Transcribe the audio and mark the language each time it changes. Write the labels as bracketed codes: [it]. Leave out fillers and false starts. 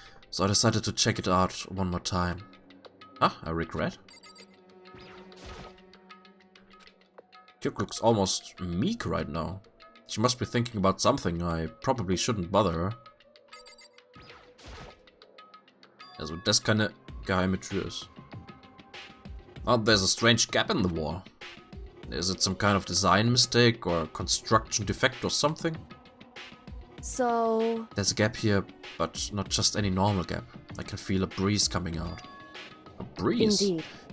[en] So I decided to check it out one more time. Ah, a regret? Kyoko looks almost meek right now. She must be thinking about something. I probably shouldn't bother her. [de] Also, das keine geheime Tür ist. [en] Oh, there's a strange gap in the wall. Is it some kind of design mistake or construction defect or something? So... There's a gap here, but not just any normal gap. I can feel a breeze coming out. A breeze? Indeed.